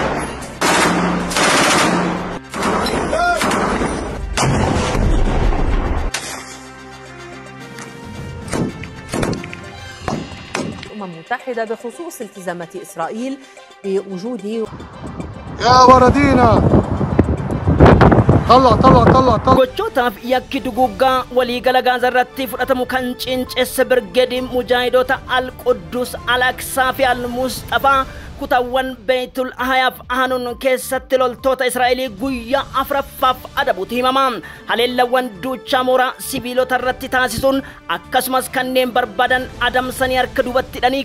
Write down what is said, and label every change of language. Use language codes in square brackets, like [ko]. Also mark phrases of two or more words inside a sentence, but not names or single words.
[ar] الأمم المتحدة بخصوص التزامات إسرائيل بوجود يا وردينا طلع [om] gochootaaf yakki duguggaa waliigala gaazaa irratti fudhatamu kan cinceesse birgeediin mujaahidoota al-Quddus al-Aqsaa fi al-Mustafaa kutaawwan Beetul Ahayaaf Ahanuun keessatti loltoota Israa'elii guyyaa afuraffaaf adabuutu himama. Haleellawwan duuchaa mooraa sibiilota irratti taasisuun akkasumas kanneen barbaadan adamsanii harka duubatti hidhanii